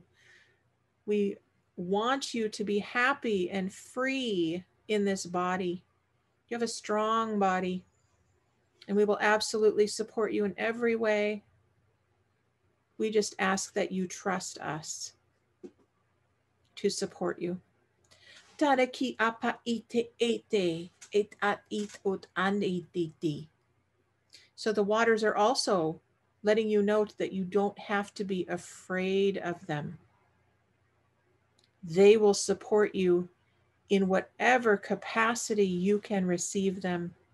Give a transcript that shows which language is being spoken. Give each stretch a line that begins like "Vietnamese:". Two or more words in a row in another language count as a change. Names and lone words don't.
English: We want you to be happy and free in this body. You have a strong body, and we will absolutely support you in every way. We just ask that you trust us to support you. Tareki apa ite ete et at it ut an ititi. So the waters are also letting you know that you don't have to be afraid of them. They will support you in whatever capacity you can receive them.